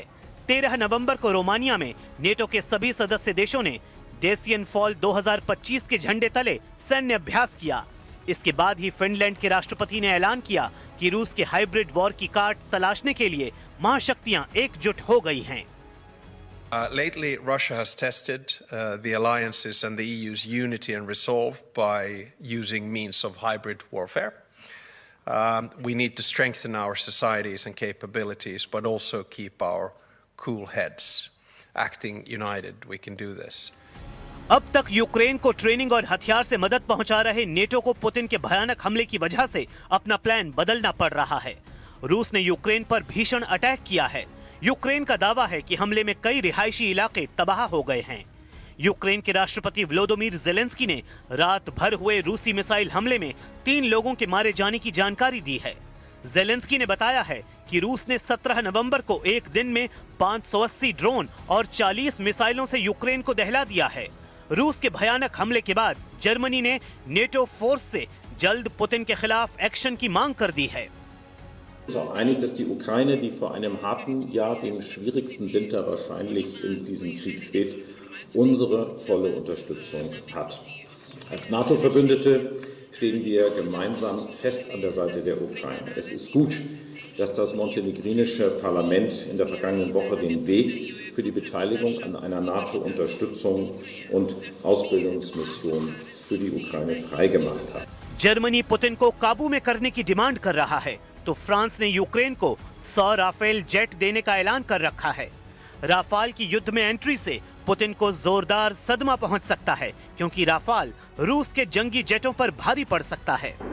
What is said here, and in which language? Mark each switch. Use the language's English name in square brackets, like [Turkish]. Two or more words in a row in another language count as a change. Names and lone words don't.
[Hindi] 13 नवंबर को रोमानिया में नेटो के सभी सदस्य देशों ने डेसियन फॉल 2025 के झंडे तले सैन्य अभ्यास किया। इसके बाद ही फिनलैंड के राष्ट्रपति ने ऐलान किया कि रूस के हाइब्रिड वॉर की काट तलाशने के लिए महाशक्तियां एकजुट हो गई हैं। [English] Lately, Russia has tested the alliances and the EU's unity and resolve by using means of hybrid warfare. We need to strengthen our societies and capabilities, but also keep our cool heads. Acting united, we can do this. [Hindi] अब तक यूक्रेन को ट्रेनिंग और हथियार से मदद पहुंचा रहे नेटो को पुतिन के भयानक हमले की वजह से अपना प्लान बदलना पड़ रहा है। रूस ने यूक्रेन पर भीषण अटैक किया है। यूक्रेन का दावा है कि हमले में कई रिहायशी इलाके तबाह हो गए हैं। यूक्रेन के राष्ट्रपति व्लोदिमीर ज़ेलेंस्की ने रात भर हुए रूसी मिसाइल हमले में 3 लोगों के मारे जाने की जानकारी दी है। ज़ेलेंस्की ने बताया है कि रूस ने 17 नवंबर को एक दिन में 580 ड्रोन और 40 मिसाइलों से यूक्रेन को दहला दिया है। रूस के भयानक हमले के बाद जर्मनी ने नेटो फोर्स से जल्द पुतिन के खिलाफ एक्शन की मांग कर दी है। [German] Wir sind uns auch einig, dass die Ukraine, die vor einem harten Jahr, dem schwierigsten Winter wahrscheinlich in diesem Krieg steht, unsere volle Unterstützung hat. Als NATO-Verbündete stehen wir gemeinsam fest an der Seite der Ukraine. Es ist gut, dass das montenegrinische Parlament in der vergangenen Woche den Weg für die Beteiligung an einer NATO-Unterstützungs- und Ausbildungsmission für die Ukraine freigemacht hat. [Hindi] जर्मनी पुतिन को काबू में करने की डिमांड कर रहा है, तो फ्रांस ने यूक्रेन को 100 राफेल जेट देने का ऐलान कर रखा है। राफाल की युद्ध में एंट्री से पुतिन को जोरदार सदमा पहुंच सकता है, क्योंकि राफाल रूस के जंगी जेटों पर भारी पड़ सकता है।